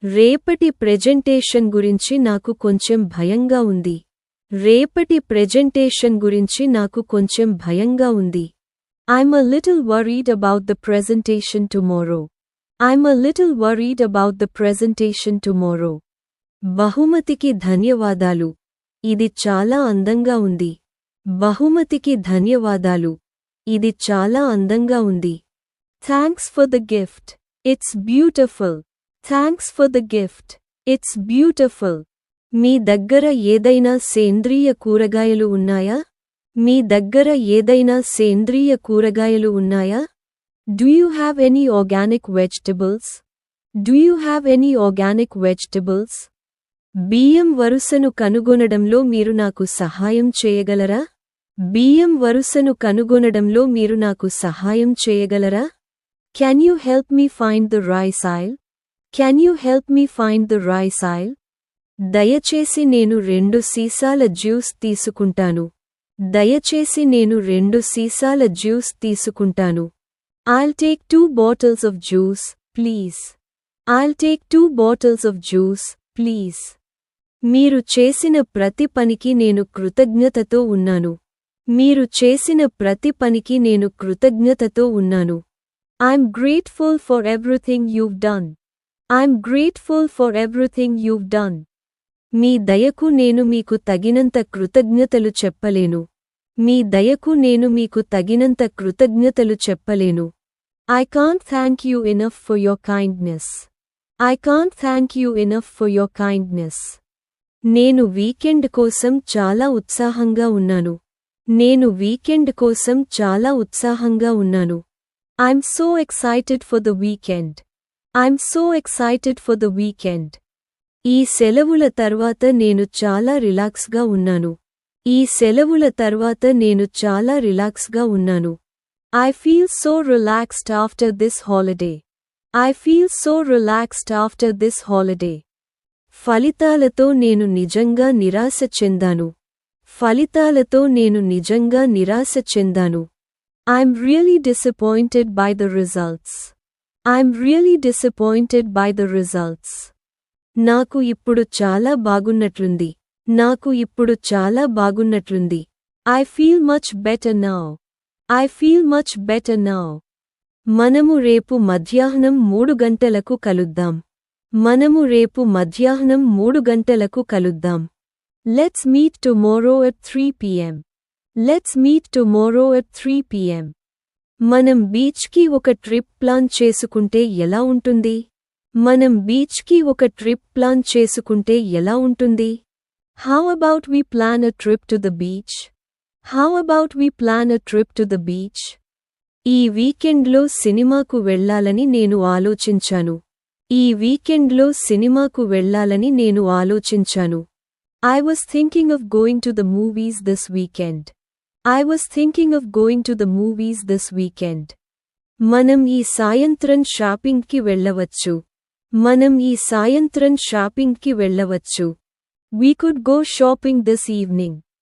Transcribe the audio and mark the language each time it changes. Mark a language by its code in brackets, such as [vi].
[te] రేపటి ప్రెజెంటేషన్ గురించి నాకు కొంచెం భయంగా ఉంది. రేపటి ప్రెజెంటేషన్ గురించి నాకు కొంచెం భయంగా ఉంది. [en] I'm a little worried about the presentation tomorrow. I'm a little worried about the presentation tomorrow. [te] బహుమతికి ధన్యవాదాలు. ఇది చాలా అందంగా ఉంది. బహుమతికి ధన్యవాదాలు. ఇది చాలా అందంగా ఉంది. [en] Thanks for the gift. It's beautiful. Thanks for the gift. It's beautiful. [te] మీ దగ్గర ఏదైనా సేంద్రియ కూరగాయలు ఉన్నాయా? మీ దగ్గర ఏదైనా సేంద్రియ కూరగాయలు ఉన్నాయా? [en] Do you have any organic vegetables? Do you have any organic vegetables? [te] బియ్యం వరుసను కనుగొనడంలో మీరు నాకు సహాయం చేయగలరా? బియ్యం వరుసను కనుగొనడంలో మీరు నాకు సహాయం చేయగలరా? [en] Can you help me find the rice aisle? Can you help me find the rice aisle? [te] దయచేసి నేను 2 సీసాల జ్యూస్ తీసుకుంటాను. దయచేసి నేను 2 సీసాల జ్యూస్ తీసుకుంటాను. [en] I'll take 2 bottles of juice, please. I'll take 2 bottles of juice, please. [te] మీరు చేసిన ప్రతి పనికి నేను కృతజ్ఞతతో ఉన్నాను. మీరు చేసిన ప్రతి పనికి నేను కృతజ్ఞతతో ఉన్నాను. [en] I'm grateful for everything you've done. I'm grateful for everything you've done. [te] మీ దయకు నేను మీకు తగినంత కృతజ్ఞతలు చెప్పలేను. మీ దయకు నేను మీకు తగినంత కృతజ్ఞతలు చెప్పలేను. [en] I can't thank you enough for your kindness. I can't thank you enough for your kindness. [te] నేను వీకెండ్ కోసం చాలా ఉత్సాహంగా ఉన్నాను. నేను వీకెండ్ కోసం చాలా ఉత్సాహంగా ఉన్నాను. [en] I'm so excited for the weekend. I'm so excited for the weekend. [te] ఈ సెలవుల తర్వాత నేను చాలా రిలాక్స్గా ఉన్నాను. ఈ సెలవుల తర్వాత నేను చాలా రిలాక్స్గా ఉన్నాను. [en] I feel so relaxed after this holiday. I feel so relaxed after this holiday. [te] ఫలితాలతో నేను నిజంగా నిరాశ చెందాను. ఫలితాలతో నేను నిజంగా నిరాశ చెందాను. [en] I'm really disappointed by the results. I'm really disappointed by the results. [te] నాకు ఇప్పుడు చాలా బాగున్నట్లుంది. నాకు ఇప్పుడు చాలా బాగున్నట్లుంది. [en] I feel much better now. I feel much better now. [te] మనము రేపు మధ్యాహ్నం 3 గంటలకు కలుద్దాం. మనము రేపు మధ్యాహ్నం 3 గంటలకు కలుద్దాం. [en] Let's meet tomorrow at 3 p.m. Let's meet tomorrow at 3 p.m. [te] మనం బీచ్కి ఒక ట్రిప్ ప్లాన్ చేసుకుంటే ఎలా ఉంటుంది? మనం బీచ్కి ఒక ట్రిప్ ప్లాన్ చేసుకుంటే ఎలా ఉంటుంది? [en] How about we plan a trip to the beach? How about we plan a trip to the beach? [te] ఈ వీకెండ్లో సినిమాకు వెళ్ళాలని నేను ఆలోచించాను. ఈ వీకెండ్లో సినిమాకు వెళ్ళాలని నేను ఆలోచించాను. [en] I was thinking of going to the movies this weekend. I was thinking of going to the movies this weekend. [te] మనం ఈ సాయంత్రం షాపింగ్కి వెళ్ళవచ్చు. మనం ఈ సాయంత్రం షాపింగ్కి వెళ్ళవచ్చు. [en] We could go shopping this evening.